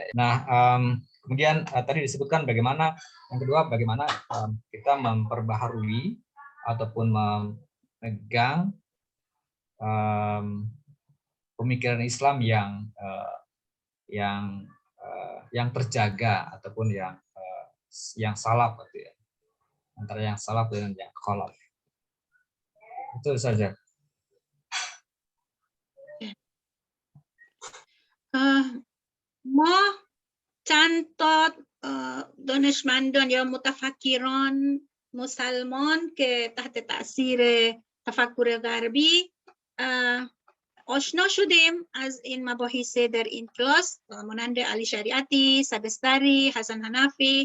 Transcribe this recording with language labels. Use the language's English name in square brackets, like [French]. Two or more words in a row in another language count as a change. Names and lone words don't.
[Indonesian] Nah, kemudian tadi disebutkan bagaimana, yang kedua bagaimana kita memperbaharui ataupun memegang pemikiran Islam yang terjaga ataupun yang salaf, gitu ya, antara yang salaf dengan yang khalaf. Itu saja. [Persian] ما چند تا دانشمندان یا متفکران مسلمان که تحت تأثیر تفکر غربی آشنا شدیم از این مباحث در این کلاس، مانند علی شریعتی، سبستری، حسن حنفی.